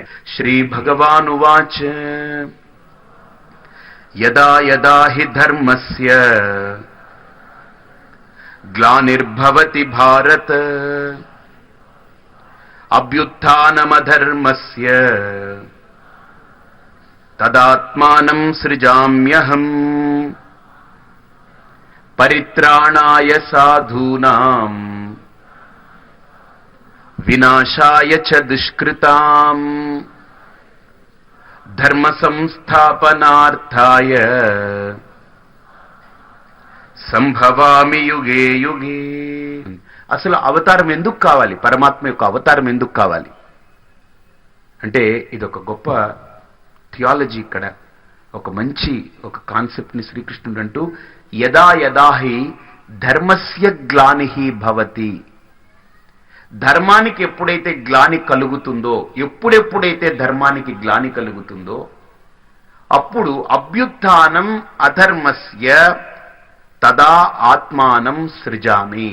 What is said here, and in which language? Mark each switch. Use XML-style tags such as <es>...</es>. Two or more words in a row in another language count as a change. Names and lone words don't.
<sa>శ్రీ భగవానువాచ యదా యదా హి ధర్మస్య గ్లానిర్భవతి భారత అభ్యుత్థానమధర్మస్య తదాత్మానం సృజామ్యహం పరిత్రాణాయ సాధూనాం వినాశాయ చ దుష్కృతాం ధర్మ సంస్థాపనార్థాయ సంభవామి యుగే యుగే.</sa> <te>అసలు అవతారం ఎందుకు కావాలి? పరమాత్మ యొక్క అవతారం ఎందుకు కావాలి అంటే ఇదొక గొప్ప థియాలజీ. ఇక్కడ ఒక మంచి కాన్సెప్ట్ని శ్రీకృష్ణుడు అంటూ</te> <sa>యదా యదాహి ధర్మస్య గ్లానిహి భవతి,</sa> <te>ధర్మానికి ఎప్పుడైతే గ్లాని కలుగుతుందో, ఎప్పుడెప్పుడైతే ధర్మానికి గ్లాని కలుగుతుందో అప్పుడు</te> <sa>అభ్యుత్థానం అధర్మస్య తదా ఆత్మానం సృజామి.</sa>